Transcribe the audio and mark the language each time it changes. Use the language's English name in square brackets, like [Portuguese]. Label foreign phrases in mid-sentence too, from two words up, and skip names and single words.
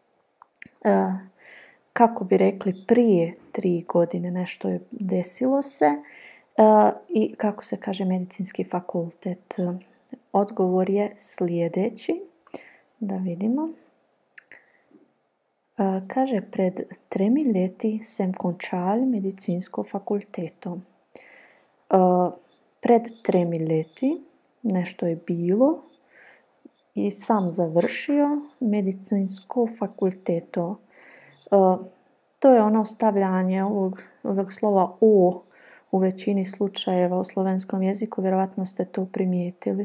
[Bosnian] Kako bi rekli prije 3 godine nešto je desilo se i kako se kaže medicinski fakultet. Odgovor je sljedeći. Da vidimo. Kaže, [Slovenian] pred 3 leti sem končal medicinsko fakulteto. Pred 3 leti [Bosnian] nešto je bilo i sam završio [Slovenian] medicinsko fakulteto. [Bosnian] To je ono stavljanje ovog slova o u većini slučajeva u slovenskom jeziku, vjerojatno ste to primijetili.